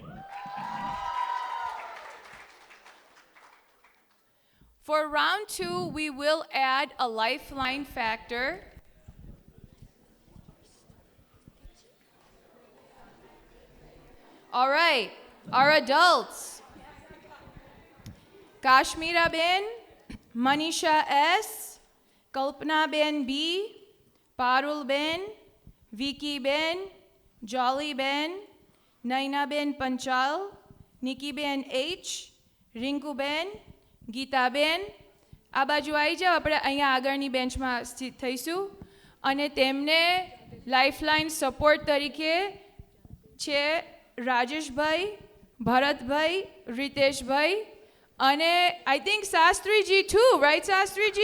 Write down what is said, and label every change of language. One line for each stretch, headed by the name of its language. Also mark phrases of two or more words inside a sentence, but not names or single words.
English: For round 2, we will add a lifeline factor. All right, our adults. Kashmira Ben, Manisha S, Kalpana Ben B, Parul Ben, Vicky Ben, Jolly Ben, Naina Ben Panchal, Nikki Ben H, Rinku Ben,
Gujarati: ગીતા બેન, આ બાજુ આવી જાઓ. આપણે અહીંયા આગળની બેન્ચમાં સ્થિત થઈશું અને તેમને
English: lifeline support
Gujarati: તરીકે છે રાજેશભાઈ, ભરતભાઈ, રીતેશભાઈ અને
English: I think
Gujarati: શાસ્ત્રીજી
English: too, right
Gujarati: શાસ્ત્રીજી?